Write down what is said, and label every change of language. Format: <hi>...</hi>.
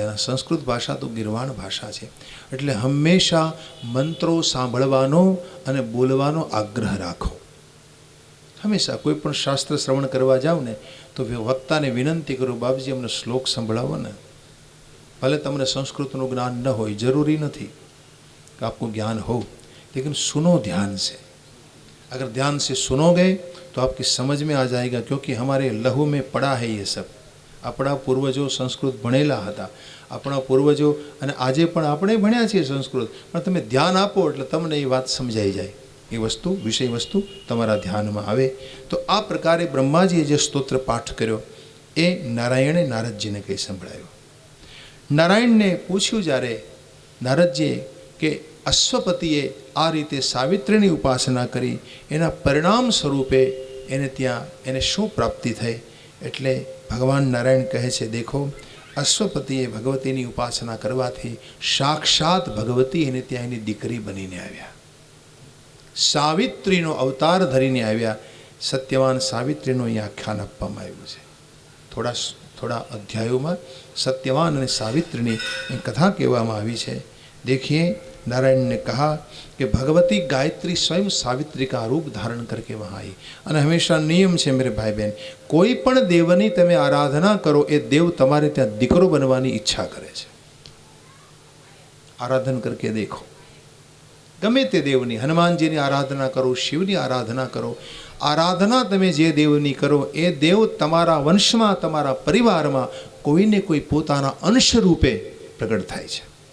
<gu>આ સંસ્કૃત ભાષા તો ગિરવાણ ભાષા છે, એટલે હંમેશા મંત્રો સાંભળવાનો અને બોલવાનો આગ્રહ રાખો. હંમેશા કોઈ પણ શાસ્ત્ર શ્રવણ કરવા જાઓ ને તો વક્તાને વિનંતી કરો, બાપજી અમને શ્લોક સંભળાવો ને. ભલે તમને સંસ્કૃતનું જ્ઞાન ન હોય, જરૂરી નથી</gu> <hi>कि आपको ज्ञान हो, लेकिन सुनो ध्यान से. अगर ध्यान से सुनोगे तो आपकी समझ में आ जाएगा, क्योंकि हमारे लहू में पड़ा है ये सब.</hi> <gu>આપણા પૂર્વજો સંસ્કૃત ભણેલા હતા, આપણા પૂર્વજો, અને આજે પણ આપણે ભણ્યા છીએ સંસ્કૃત, પણ તમે ધ્યાન આપો એટલે તમને એ વાત સમજાઈ જાય, એ વસ્તુ વિષય વસ્તુ તમારા ધ્યાનમાં આવે. તો આ પ્રકારે બ્રહ્માજીએ જે સ્તોત્ર પાઠ કર્યો એ નારાયણે નારદજીને કંઈ સંભળાયો. નારાયણને પૂછ્યું જ્યારે નારદજીએ કે અશ્વપતિએ આ રીતે સાવિત્રીની ઉપાસના કરી, એના પરિણામ સ્વરૂપે એને ત્યાં એને શું પ્રાપ્તિ થઈ? એટલે ભગવાન નારાયણ કહે છે, દેખો, અશ્વપતિએ ભગવતીની ઉપાસના કરવાથી સાક્ષાત ભગવતી એને ત્યાં એની દીકરી બનીને આવ્યા, સાવિત્રીનો અવતાર ધરીને આવ્યા. સત્યવાન સાવિત્રીનું અહીં આખ્યાન આપવામાં આવ્યું છે. થોડા અધ્યાયોમાં सत्यवान અને સાવિત્રીની कथा કહેવામાં આવી છે.</gu> <hi>देखिए, नारायण ने कहा कि भगवती गायत्री स्वयं सावित्री का रूप धारण करके वहाँ आई.</hi> <gu>અને હંમેશા નિયમ છે</gu> <hi>मेरे भाई बहन,</hi> <gu>કોઈ પણ દેવની તમે આરાધના કરો એ દેવ તમારે ત્યાં દીકરો બનવાની ઈચ્છા કરે છે. આરાધન</gu> <hi>કરકે દેખો,</hi> <gu>ગમે તે દેવની, હનુમાનજીની આરાધના કરો, શિવની આરાધના કરો, આરાધના તમે જે દેવની કરો એ દેવ તમારા વંશમાં, તમારા પરિવારમાં કોઈને કોઈ પોતાના અંશ રૂપે પ્રગટ થાય છે.</gu>